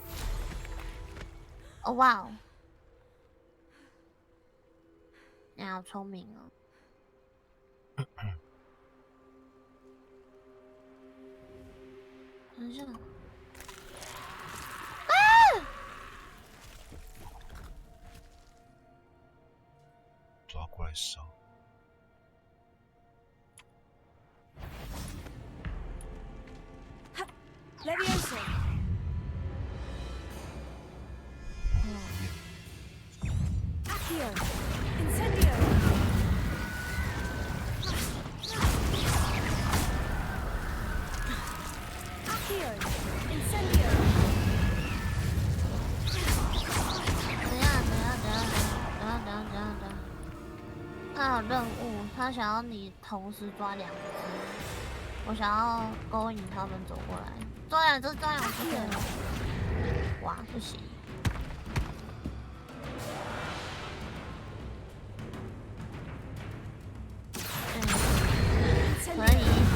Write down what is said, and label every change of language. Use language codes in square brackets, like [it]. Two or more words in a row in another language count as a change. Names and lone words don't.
[zh] 哦哇哦！你好聪明哦。等一下。啊！抓过来烧。 [en] Levioso. Accio. Incendio. Accio. Incendio. [zh] 等。他有任务，他想要你同时抓2只。我想要勾引他们走过来，抓2只对了。哇，不行。可以。